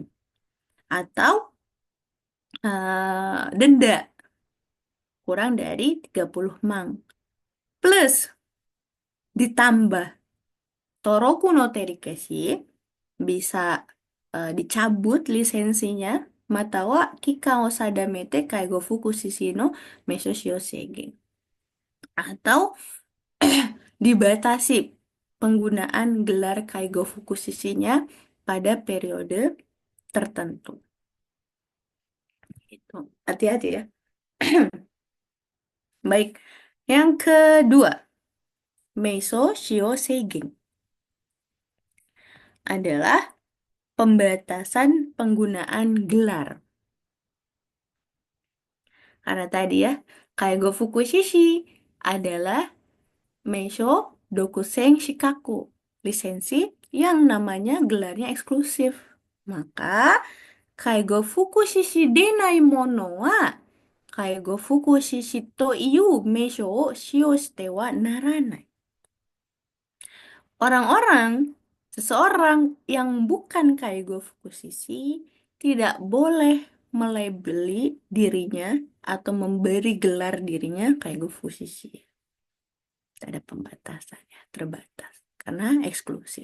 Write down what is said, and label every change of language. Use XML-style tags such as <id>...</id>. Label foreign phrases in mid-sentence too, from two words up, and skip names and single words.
<id>Atau denda kurang dari 30 mang. Plus ditambah</id> <ja>登録の取消し</ja> <id>bisa dicabut lisensinya</id> <ja>又は期間を定めて介護福祉士の名称使用制限</ja> <id>atau dibatasi penggunaan gelar</id> <ja>介護福祉士-</ja> <id>nya pada periode tertentu. Itu. Hati-hati ya. Baik. Yang kedua,</id> <ja>名称使用制限</ja> <id>adalah pembatasan penggunaan gelar. Karena tadi ya,</id> <ja>介護福祉士</ja> <id>adalah</id> <ja>名称独占資格,</ja> <id>lisensi yang namanya gelarnya eksklusif. Maka,</id> <ja>介護福祉士でない者は介護福祉士という名称を使用してはならない.</ja> <id>Seseorang yang bukan</id> <ja>介護福祉士</ja> <id>tidak boleh melabeli dirinya atau memberi gelar dirinya</id> <ja>介護福祉士.</ja> <id>Ada pembatasannya, terbatas, karena eksklusif.</id>